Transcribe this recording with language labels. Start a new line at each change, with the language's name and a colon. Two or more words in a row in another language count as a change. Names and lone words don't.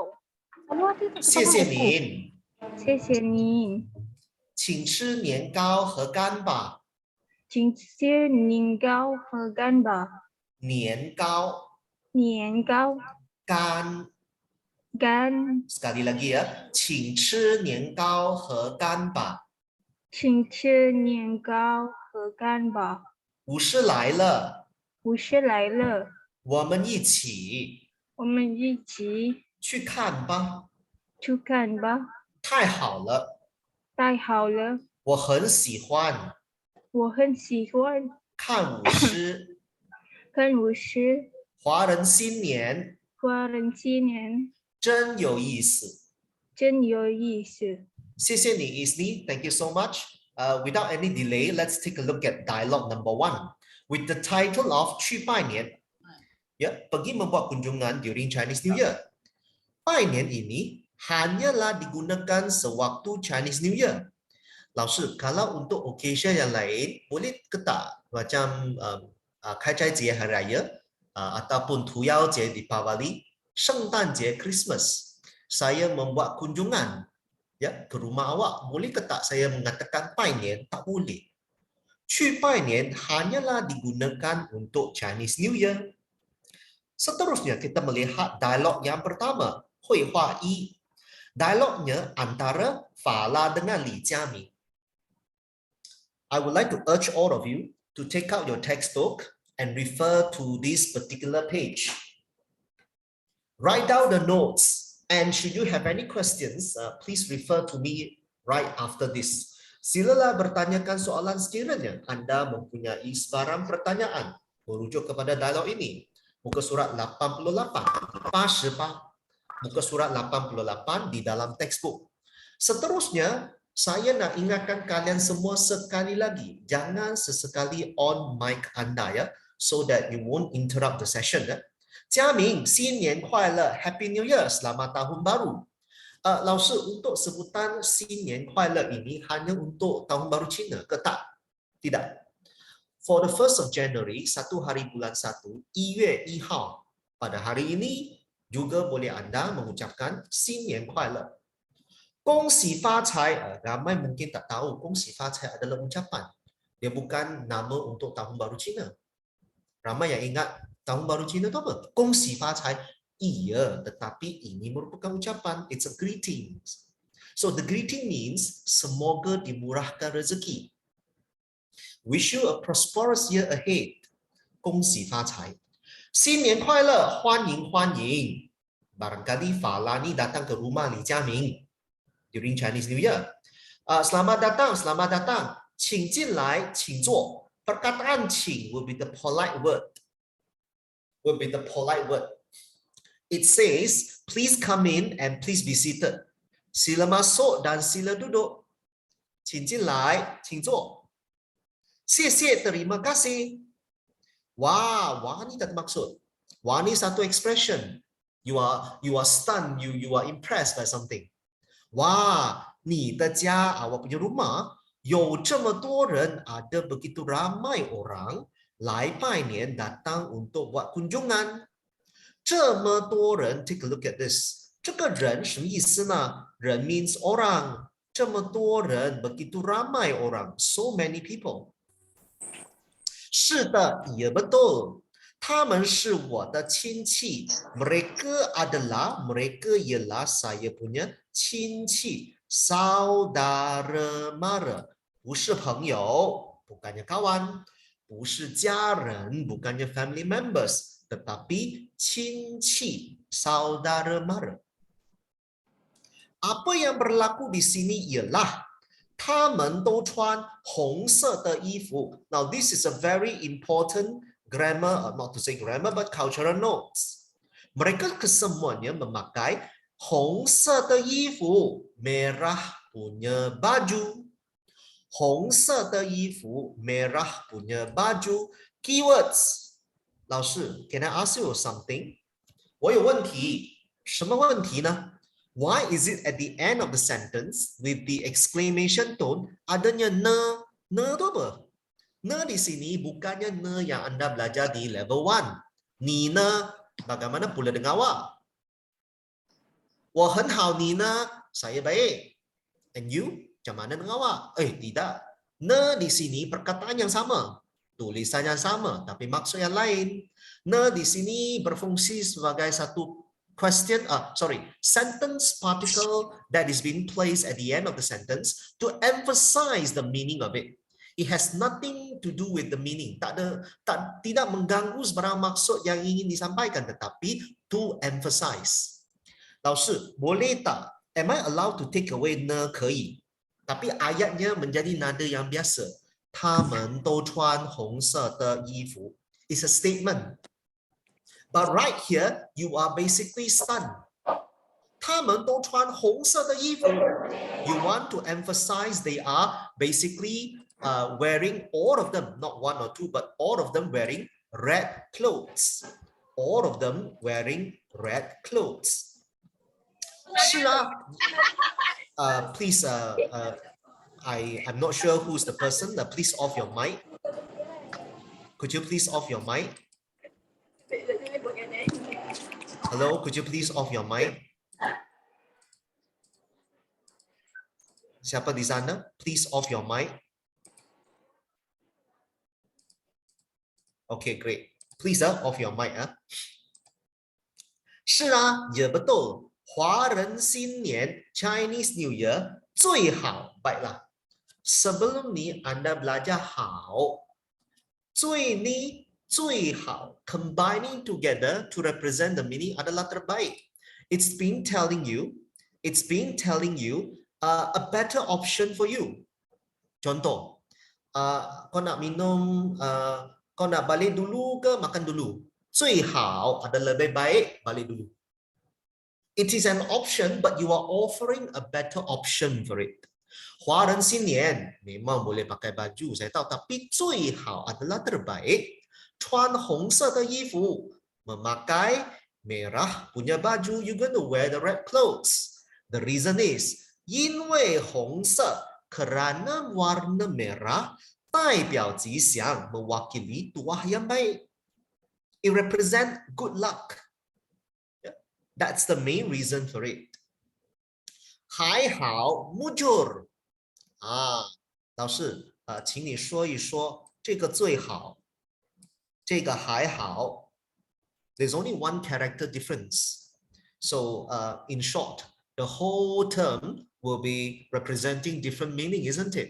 Chinese: 谢谢您，谢谢您，请吃年糕和干吧。请吃年糕和干吧。年糕，年糕，干。干，
Malay: Sekali lagi ya,
Chinese: 请吃年糕和干吧。请吃年糕和干吧。武士来了，武士来了，我们一起我们一起去看吧。去看吧。太好了，太好了，我很喜欢我很喜欢看舞狮。看舞狮。华人新年华人新年真有意思。真有意思。谢谢你
English: Isni, thank you so much. Without any delay, let's take a look at dialogue number 1 with the title of
Chinese: 去拜年.
Malay: Ya, pergi membuat kunjungan
English: during Chinese New Year.
Malay: 拜年 ini hanyalah digunakan sewaktu
English: Chinese New Year.
Chinese: 老师,
Malay: kalau untuk occasion yang lain, boleh ke tak? Macam 开斋节 Hari Raya, ataupun 屠妖节 Deepavali, 圣诞节 Christmas. Saya membuat kunjungan ya ke rumah awak. Boleh ke tak saya mengatakan 拜年? Tak boleh.
Chinese: 去拜年
Malay: hanyalah digunakan untuk
English: Chinese New Year.
Malay: Seterusnya kita melihat dialog yang pertama,
Chinese: 绘画一.
Malay: Dialognya antara Fala dengan Li Jiaming.
English: I would like to urge all of you to take out your textbook and refer to this particular page. Write down the notes, and should you have any questions, please refer to me right after this.
Malay: Silalah bertanyakan soalan sekiranya Anda mempunyai sebarang pertanyaan merujuk kepada dialog ini. Muka surat 88, 88, muka surat 88 di dalam textbook. Seterusnya, saya nak ingatkan kalian semua sekali lagi, jangan sesekali
English: on mic
Malay: anda ya,
English: so that you won't interrupt the session ya.
Chinese: Jiaming, 新年快乐
English: Happy New Year,
Malay: selamat tahun baru.
Chinese: 老师,
Malay: untuk sebutan
Chinese: 新年快乐
Malay: ini hanya untuk tahun baru Cina ke tak? Tidak.
English: For the 1st of January,
Malay: 1 hari bulan 1,
Chinese: 1 月1号,
Malay: pada hari ini juga boleh anda mengucapkan
Chinese: 新年快乐. 恭喜发财,
Malay: ramai mungkin tak tahu
Chinese: 恭喜发财
Malay: adalah ucapan. Dia bukan nama untuk tahun baru Cina. Ramai yang ingat tahun baru Cina itu apa?
Chinese: 恭喜发财.
Malay: Iya, tetapi ini merupakan ucapan.
English: It's a greeting. So the greeting means
Malay: semoga dimurahkan rezeki.
English: Wish you a prosperous year ahead.
Chinese: 恭喜发财. 新年快乐, 欢迎欢迎.
Malay: Barangkali Fala ni datang ke rumah Li Jiaming
English: during Chinese New Year.
Malay: Selamat datang, selamat datang.
Chinese: 请进来, 请坐.
English: Perkataan 请 will be the polite word. It says, please come in and please be seated.
Malay: Sila masuk dan sila duduk.
Chinese: 请进来, 请坐. 谢谢,
Malay: terima kasih. Wah, wah ni tak maksud. Wah ni satu expression.
English: You are stunned, you are impressed by something. Wah,
Chinese: 你的家,
Malay: awak punya rumah,
Chinese: 有这么多人,
Malay: ada begitu ramai orang
Chinese: 来拜年
Malay: datang untuk buat kunjungan.
Chinese: 这么多人,
English: take a look at this.
Chinese: 这个人什么意思呢？人 means orang. 这么多人,
Malay: begitu ramai orang,
English: so many people.
Chinese: 是的,
Malay: iya betul.
Chinese: 他们是我的亲戚.
Malay: Mereka adalah, mereka ialah saya punya 亲戚. Saudara mara.
Chinese: 不是朋友,
Malay: bukannya kawan.
Chinese: 不是家人,
Malay: bukannya
English: family members.
Malay: Tetapi 亲戚, saudara mara. Apa yang berlaku di sini ialah
Chinese: 他们都穿红色的衣服.
English: Now this is a very important grammar, not to say grammar, but cultural notes.
Malay: Mereka kesemuanya memakai
Chinese: 红色的衣服,
Malay: merah punya baju.
Chinese: 红色的衣服,
Malay: merah punya baju.
English: Keywords. 老师, can I ask you something?
Chinese: 我有问题. 什么问题呢?
English: Why is it at the end of the sentence with the exclamation tone adanya ne?
Malay: Ne itu apa? Ne di sini bukannya ne yang anda belajar di level 1.
Chinese: 你呢,
Malay: bagaimana pula dengan awak?
Chinese: 我很好, 你呢,
Malay: saya baik.
English: And you,
Malay: macam mana dengan awak? Tidak. Ne di sini perkataan yang sama. Tulisan yang sama, tapi maksud yang lain. Ne di sini berfungsi sebagai satu
English: sentence particle that is being placed at the end of the sentence to emphasize the meaning of it. It has nothing nothing to do with the meaning.
Malay: Tidak mengganggu sebarang maksud yang ingin disampaikan, tetapi
English: to emphasize.
Chinese: 老师,
Malay: boleh tak?
English: Am I allowed to take away 呢？
Malay: 可以。tapi ayatnya menjadi nada yang biasa.
Chinese: 他们都穿红色的衣服
English: is a statement. But right here, you are basically stunned.
Chinese: 他们都穿红色的衣服
English: You want to emphasize they are basically wearing, all of them, not one or two, but all of them wearing red clothes. All of them wearing red clothes.
Chinese: 是啊.
English: Please, I'm not sure who's the person. Please off your mic. Could you please off your mic? Hello, could you please off your mic?
Malay: Siapa di sana?
English: Please off your mic. Okay, great. Please off your mic.
Chinese: 是啊，也betul. 华人新年
English: Chinese New Year
Chinese: 最好.
Malay: Baiklah. Sebelum ni Anda belajar 好. 最ni 最好
English: combining together to represent the meaning
Malay: adalah terbaik.
English: It's been telling you a better option for you.
Malay: Contoh, kau nak minum, kau nak balik dulu ke makan dulu? 最好 adalah lebih baik balik dulu.
English: It is an option, but you are offering a better option for it.
Malay: 华人新年 memang boleh pakai baju, saya tahu, tapi 最好 adalah terbaik.
Chinese: 穿红色的衣服
Malay: memakai merah punya baju,
English: you're going to wear the red clothes. The reason is
Chinese: 因为红色
Malay: kerana warna merah
Chinese: 代表吉祥
Malay: mewakili tuah yang baik.
English: It represents good luck. That's the main reason for it.
Chinese: 还好 mujur. 老师，请你说一说这个最好，这个还好。
English: There's only one character difference. So, in short, the whole term will be representing different meaning, isn't it?